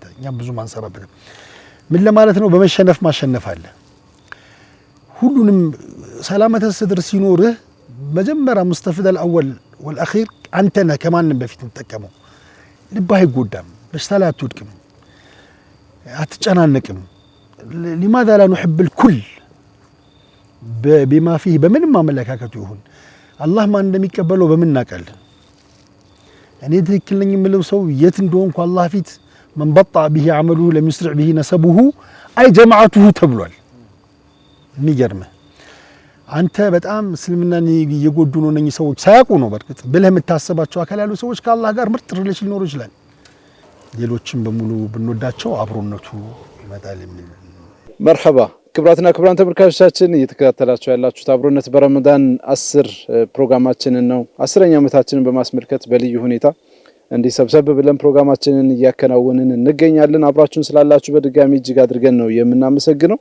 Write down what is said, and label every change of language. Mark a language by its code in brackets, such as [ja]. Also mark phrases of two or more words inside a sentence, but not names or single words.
[am] እኛም ብዙ ማንሰራበት ምን ለማለት ነው። በመሸነፍ ማሸነፍ አለ። ሁሉንም [ar] سلامة الصدر [am] ሲኖርህ መጀመሪያ [ar] مستفيد الأول والآخر [am] አንተ ነህ ከማንም በፊት የምትጠቀመው። ልብህ አይጎዳም፣ በሽታ ላይ አትወድቅም፣ አትጨናነቅም። [ar] لماذا لا نحب الكل بما فيه [am] በምንም አመለካከቱ ይሁን አላህ ማን እንደሚቀበለው በምን እናውቃለን? እኔ ትክክል ነኝ የምለው ሰው የት እንደሆንኩ አላህ ፊት [ar] من بطأ به عمله لم يسرع به نسبه أي جماعته [am] ተብሏል። የሚገርምህ አንተ በጣም እስልምናን እየጎዱ ነው እነኚህ ሰዎች ሳያውቁ ነው በርግጥ ብለህ የምታስባቸው አካል ያሉ ሰዎች ከአላህ ጋር ምርጥ ሪሌሽን ሊኖሩ ይችላል። ሌሎችም በሙሉ ብንወዳቸው አብሮነቱ ይመጣል የሚል መርሐባ። ክብራትና ክብራን ተመልካቾቻችን እየተከታተላችሁ ያላችሁት አብሮነት በረመዳን 10 ፕሮግራማችንን ነው። 10ኛ ዓመታችንን በማስመልከት በልዩ ሁኔታ እንዲህ ሰብሰብ ብለን ፕሮግራማችንን እያከናወንን እንገኛለን። አብራችሁን ስላላችሁ በድጋሚ እጅግ አድርገን ነው የምናመሰግነው።